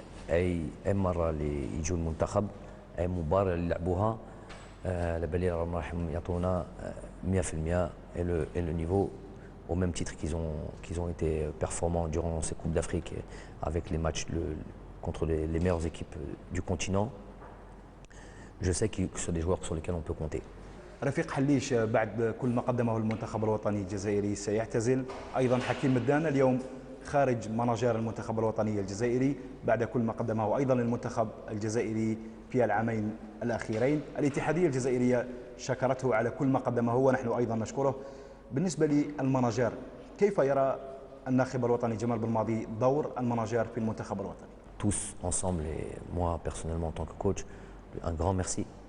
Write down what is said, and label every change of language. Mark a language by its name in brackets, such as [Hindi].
[Arabic] أي مرة اللي يجوا المنتخب أي مباراة اللي يلعبوها على بالي راح يعطونا 100% [French] et le niveau au même titre qu'ils ont été performants durant ces Coupes d'Afrique avec les matchs contre les meilleures équipes du continent. Je sais que ce sont des joueurs sur lesquels on peut compter. [Arabic] رفيق حليش بعد كل ما قدمه المنتخب الوطني الجزائري سيعتزل. أيضا حكيم مدان اليوم خارج مناجير المنتخب الوطني الجزائري بعد كل ما قدمه أيضا المنتخب الجزائري في العامين الأخيرين. الاتحادية الجزائرية شكرته على كل ما قدمه ونحن أيضا نشكره. بالنسبة للمناجير كيف يرى الناخب الوطني جمال بالماضي دور المناجير في المنتخب الوطني؟ [French] Tous ensemble et moi personnellement en tant que coach, un grand merci.